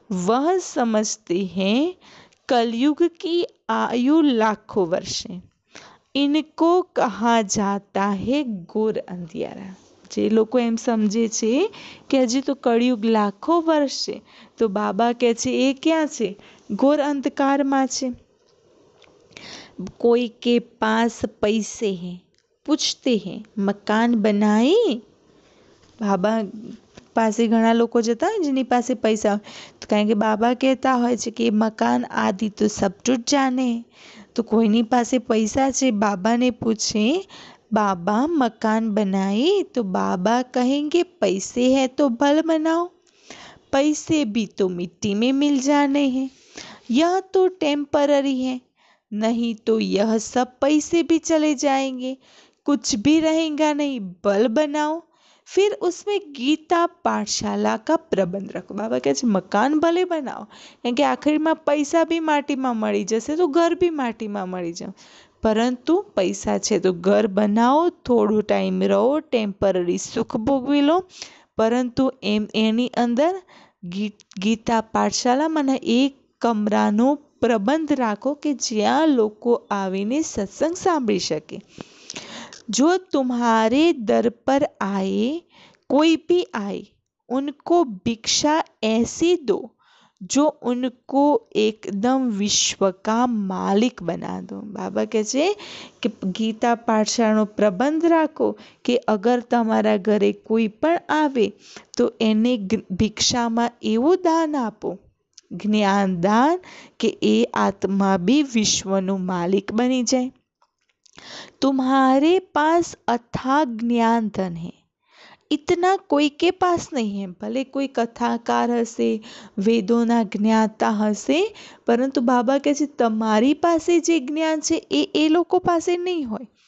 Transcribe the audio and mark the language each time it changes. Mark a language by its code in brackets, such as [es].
[hi] वह समझते हैं कलयुग की आयु लाखों वर्ष है. इनको कहा जाता है घोर अंधियारा. [gu] જે લોકો એમ સમજે છે કે હજી તો કળિયુગ લાખો વર્ષ છે, તો બાબા કહે છે એ ક્યાં છે? ઘોર અંધકારમાં છે. [hi] कोई के पास पैसे हैं, पूछते हैं मकान बनाए. [gu] બાબા પાસે ઘણા લોકો જતા હોય જેની પાસે પૈસા હોય, તો કારણ કે બાબા કહેતા હોય છે કે મકાન આદિ તો [hi] સબ ટૂટ જાને. [gu] તો કોઈની પાસે પૈસા છે, બાબાને પૂછે [hi] बाबा मकान बनाए, तो बाबा कहेंगे पैसे है तो भल बनाओ. पैसे भी तो मिट्टी में मिल जाने हैं. यह तो टेम्पररी है, नहीं तो यह सब पैसे भी चले जाएंगे. कुछ भी रहेगा नहीं. भल बनाओ. फिर उसमें गीता पाठशाला का प्रबंध रखो. [gu] बाबा કહે છે મકાન ભલે બનાવો, કારણ કે આખરીમાં પૈસા બી માટીમાં મળી જશે, તો ઘર બી માટીમાં મળી જાય. પરંતુ પૈસા છે તો ઘર બનાવો, થોડો ટાઈમ રહો, ટેમ્પરરી સુખ ભોગવી લો, પરંતુ એની અંદર ગીતા પાઠશાલામાં એક કમરાનો પ્રબંધ રાખો કે જ્યાં લોકો આવીને સત્સંગ સાંભળી શકે. [hi] जो तुम्हारे दर पर आए, कोई भी आए, उनको भिक्षा ऐसी दो जो उनको एकदम विश्व का मालिक बना दो. [gu] बाबा કહે છે કે ગીતા પાઠશાળાનો પ્રબંધ રાખો કે અગર તમારા ઘરે કોઈ પણ આવે તો એને ભિક્ષામાં એવું દાન આપો, જ્ઞાન દાન, કે એ આત્મા બી વિશ્વનો માલિક બની જાય. [hi] तुम्हारे पास अथाह ज्ञान धन है, इतना कोई के पास नहीं है. [gu] भले कोई कथाकार હશે, વેદોના જ્ઞાતા હશે, પરંતુ બાબા કહે છે તમારી પાસે જે જ્ઞાન છે એ લોકો પાસે નહીં હોય.